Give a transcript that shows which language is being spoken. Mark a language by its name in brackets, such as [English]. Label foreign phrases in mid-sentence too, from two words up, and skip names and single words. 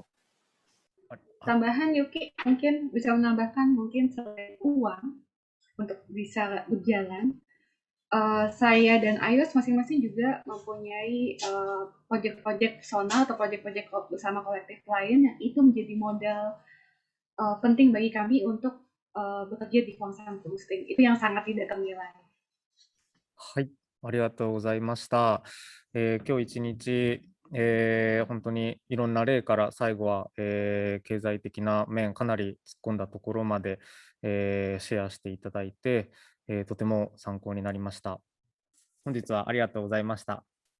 [Indonesian] Tambahan Yuki mungkin bisa menambahkan mungkin selain uang untuk bisa berjalan, saya dan Ayos masing-masing juga mempunyai proyek-proyek personal atau proyek-proyek bersama kolektif lain yang itu menjadi modal penting bagi kami untuk bekerja di Kwangsang Boosting. Itu yang sangat tidak ternilai. [Japanese] はい、ありがとうございました。今日一日、本当にいろんな例から最後は、経済的な面かなり突っ込んだところまで、シェアしていただいて、とても参考になりました。本日はありがとうございました。